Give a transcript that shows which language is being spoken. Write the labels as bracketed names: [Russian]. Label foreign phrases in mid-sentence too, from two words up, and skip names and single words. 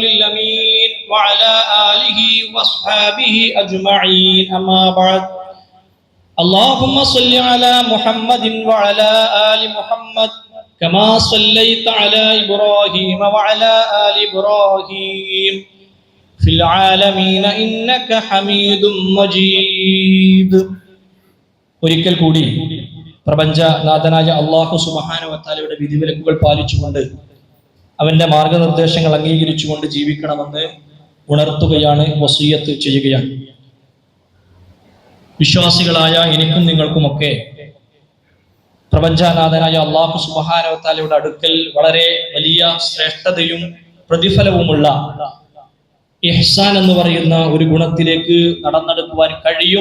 [Arabic] الأمين وعلى آله وأصحابه أجمعين أما بعد اللهم صل على محمد وعلى آل محمد كما صليت على إبراهيم وعلى آل إبراهيم في العالمين إنك حميد مجيد. [Malayalam] ഒരിക്കൽ കൂടി പ്രപഞ്ചനാഥനായ [Arabic] الله سبحانه و [Malayalam] തആലയുടെ വിധിവിലക്കുകൾ പാലിച്ചുകൊണ്ട് അവന്റെ മാർഗനിർദ്ദേശങ്ങൾ അംഗീകരിച്ചുകൊണ്ട് ജീവിക്കണമെന്ന് ഉണർത്തുകയാണ്, വസിയ്യത്ത് ചെയ്യുകയാണ്. വിശ്വാസികളായ എനിക്കും നിങ്ങൾക്കുമൊക്കെ പ്രപഞ്ചനാഥനായ [Arabic] الله سبحانه و [Malayalam] തആലയുടെ അടുക്കൽ വളരെ വലിയ ശ്രേഷ്ഠതയും പ്രതിഫലവുമുള്ള ഇഹ്സാൻ എന്ന് പറയുന്ന ഒരു ഗുണത്തിലേക്ക് നടന്നെടുക്കുവാൻ കഴിയും.